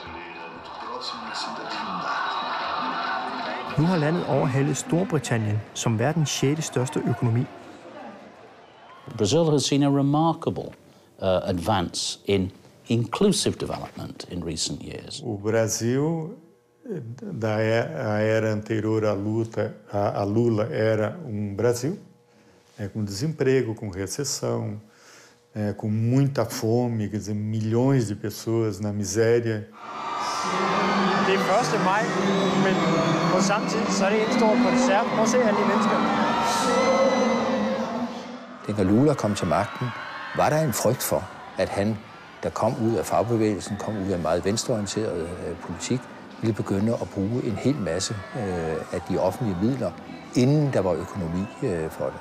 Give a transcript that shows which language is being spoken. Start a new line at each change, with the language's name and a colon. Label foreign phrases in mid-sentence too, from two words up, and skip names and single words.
Danish: Nu har landet overhalet Storbritannien som verdens 6. største økonomi.
English: Brazil has seen a remarkable advance in inclusive development in recent years.
Portuguese: O Brasil, da era anterior a Lula, era Brasil com desemprego, com recessão, com muita fome, quer dizer, milhões de pessoas na miséria.
Danish: Det er 1. maj, men på samme tid så er det en stor koncert. Prøv at se alle de mennesker. Da Lula kom til magten, var der en frygt for, at han, der kom ud af fagbevægelsen, kom ud af en meget venstreorienteret politik, ville begynde at bruge en hel masse af de offentlige midler, inden der var økonomi for det.